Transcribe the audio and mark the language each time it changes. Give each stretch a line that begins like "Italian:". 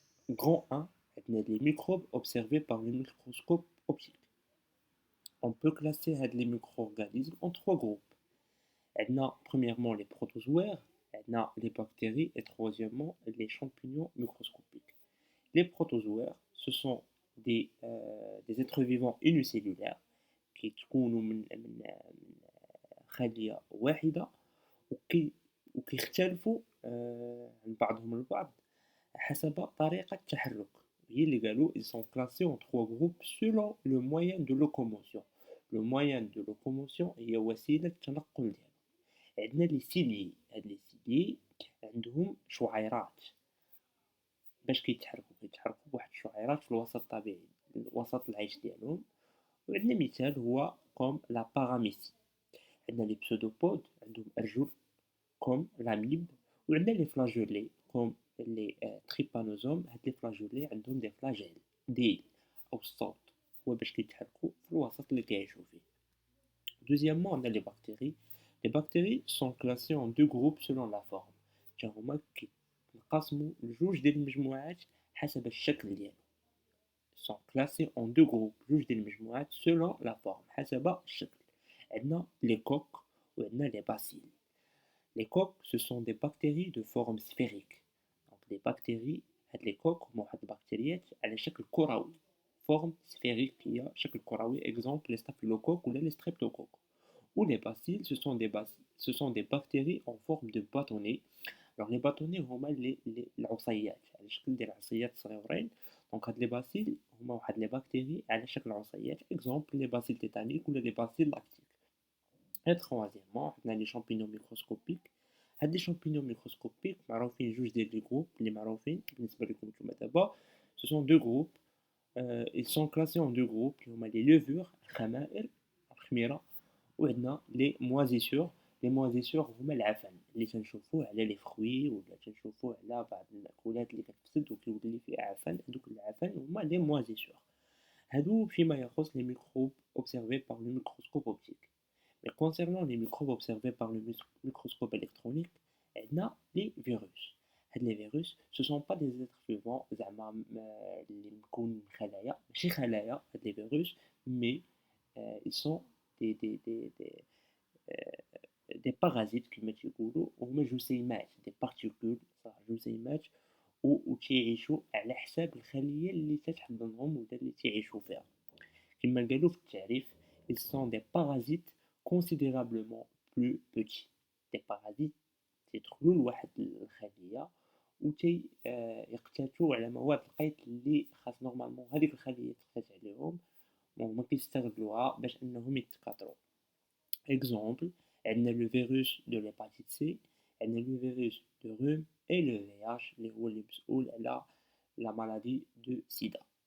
French: Grand 1, les microbes observés par le microscope optique. On peut classer les micro-organismes en 3 groupes. Premièrement les protozoaires, les bactéries et troisièmement les champignons microscopiques. Les protozoaires, ce sont des êtres vivants unicellulaires qui
Arabic: تكونوا من خلية واحدة وكيختلفوا عن بعضهم البعض حسب طريقة التحرك. هي اللي قالوا
French: ils sont classés en 3 groupes selon le moyen de locomotion.
Arabic: Le moyen de locomotion هي وسيلة التنقل ديالهم. عندنا لي سيليي، هاد لي سيليي عندهم شعيرات باش كيتحركوا بواحد الشعيرات في الوسط الطبيعي وسط العيش ديالهم. وعندنا مثال هو كوم لا باراميسي. عندنا لي بسودوبود عندهم أرجل كوم لاميب، وعندنا لي فلاجولي كوم لي تريبانوزوم. هاد لي فلاجولي عندهم دي فلاجيل ديل أو الصوت هو باش كيتحركوا في الوسط اللي كيعيشوا فيه.
French: Deuxièmement, on a les bactéries. Les bactéries sont classées en 2 groupes selon la forme.
Arabic: هما كيتقسموا لجوج ديال المجموعات حسب الشكل ديالهم.
French: sont classés en 2 groupes
Arabic: جوج ديال المجموعات
French: selon la forme
Arabic: حسب الشكل.
French: عندنا les coques وعندنا les bacilles. Les coques, ce sont des bactéries de forme sphérique. Donc des bactéries
Arabic: هاد لي كوك هما واحد البكتيريات على شكل كروي،
French: forme sphérique
Arabic: هي شكل كروي
French: exemple les staphylocoques
Arabic: ولا les streptocoques.
French: Ou les bacilles ce sont des bactéries en forme de bâtonnet. Alors les bâtonnets
Arabic: هما العصيات على شكل ديال عصيات صغيورين. دونك هاد لي باسيل هما واحد لي بكتيري على شكل عصيات
French: exemple les bacilles tétaniques
Arabic: ولا
French: les bacilles lactiques. Et troisièmement عندنا les champignons microscopiques.
Arabic: هاد لي
French: champignons microscopiques
Arabic: معروفين جوج ديال لي جروب اللي معروفين بالنسبة لكم نتوما دابا.
French: Ce sont deux groupes. Ils sont classés en deux groupes
Arabic: اللي هما les levures الخمائر الخميرة وعندنا لي موازيسور. لي موازيسور هما العفن اللي تنشوفوه على لي فخوي ولا تنشوفوه على بعض المأكولات اللي كتفسد وكيولي فيها عفن. هادوك العفن هما لي موازيسور. هادو فيما يخص
French: les microbes observés par le microscope optique. Mais concernant les microbes observés par le microscope électronique, عندنا les virus.
Arabic: هاد les virus
French: ce sont pas des êtres vivants
Arabic: زعما اللي مكونين من خلايا ماشي خلايا هاد les virus
French: mais ils sont des des parasites
Arabic: كما تيقولوا وهما جسيمات
French: des particules
Arabic: صح جسيمات وتيعيشوا على حساب الخلية اللي تتحضنهم ولا اللي تعيشوا فيها. كما قالوا في التعريف
French: ils sont des parasites considérablement plus petits. des parasites
Arabic: تيدخلوا لواحد الخلية وتي يقتاتوا على مواد القيت اللي خاص نورمالمون هذيك الخلية تقتات عليهم وهما كيستغلوها باش انهم يتكاثروا. اكزومبل عندنا لو فيروس دو ليباتيت سي عندنا لو فيروس دو روم اي لو في اش اللي هو اللي مسؤول على لا مالادي دو سيدا.